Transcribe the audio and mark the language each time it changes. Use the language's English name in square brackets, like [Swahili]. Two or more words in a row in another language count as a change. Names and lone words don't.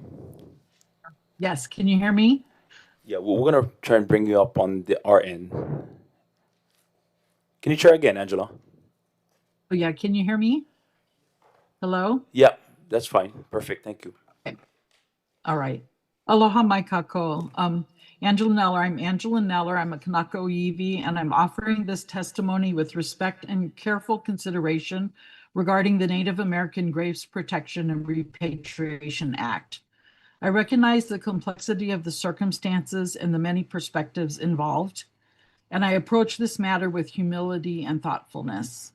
[English] Yes, can you hear me? Yeah, we're gonna try and bring you up on our end. Can you try again, Angela? Oh, yeah, can you hear me? Hello? Yeah, that's fine. Perfect. Thank you. All right. [Hawaiian] Aloha mai kako. [English] Angela Neller, I'm Angela Neller. I'm a [Hawaiian] Kanaka Oiwi, [English] and I'm offering this testimony with respect and careful consideration regarding the Native American Graves Protection and Repatriation Act. I recognize the complexity of the circumstances and the many perspectives involved, and I approach this matter with humility and thoughtfulness.